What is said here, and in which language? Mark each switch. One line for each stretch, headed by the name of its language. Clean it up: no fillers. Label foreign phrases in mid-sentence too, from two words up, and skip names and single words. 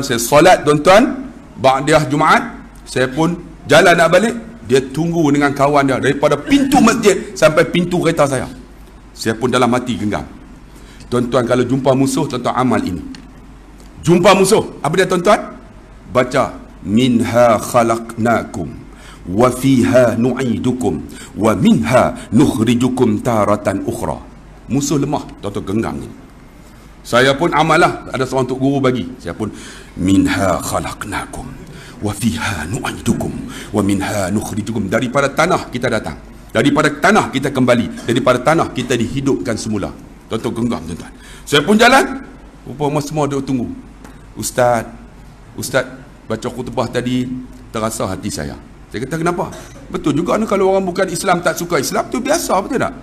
Malay: Saya solat, tuan-tuan. Ba'diyah Jumaat. Saya pun jalan nak balik. Dia tunggu dengan kawan dia. Daripada pintu masjid sampai pintu kereta saya. Saya pun dalam hati genggam. Tuan-tuan, kalau jumpa musuh, tuan-tuan amal ini. Jumpa musuh. Apa dia, tuan-tuan? Baca.
Arabic: منها خلقناكم وفيها نعيدكم. ومنها نخرجكم تارة أخرى.
Malay: Musuh lemah. Tuan-tuan genggam ni. Saya pun amalah. Ada seorang tok guru bagi. Saya pun.
Arabic: منها خلقناكم وفيها نعيدكم. ومنها نخرجكم.
Malay: Daripada tanah kita datang. Daripada tanah kita kembali. Daripada tanah kita dihidupkan semula. Tuan-tuan genggam, tuan-tuan. Saya pun jalan. Rupanya semua duduk tunggu. Ustaz baca khutbah tadi terasa hati saya. Saya kata, kenapa? Betul juga ni, kalau orang bukan Islam tak suka Islam tu biasa, betul tak?